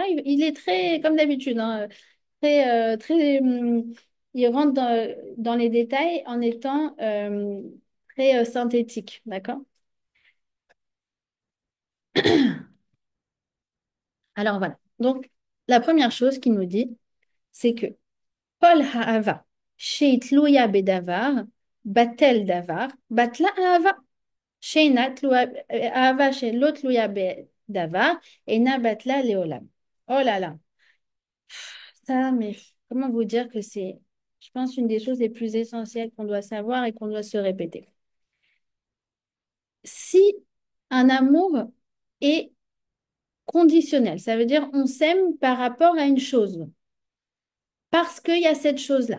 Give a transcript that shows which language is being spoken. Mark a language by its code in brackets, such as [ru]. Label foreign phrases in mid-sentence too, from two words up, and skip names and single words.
[fr] Il est très, comme d'habitude, hein, il rentre dans les détails en étant très synthétique, d'accord? Alors voilà. Donc, la première chose qu'il nous dit, c'est que [he] כל האהבה שהיא תלויה בדבר, בטל דבר, בטלה האהבה. שאינה האהבה שלא תלויה בדבר, אינה בטלה לעולם. [fr] Oh là là, ça, mais comment vous dire que c'est, je pense, une des choses les plus essentielles qu'on doit savoir et qu'on doit se répéter. Si un amour est conditionnel, ça veut dire on s'aime par rapport à une chose, parce qu'il y a cette chose-là.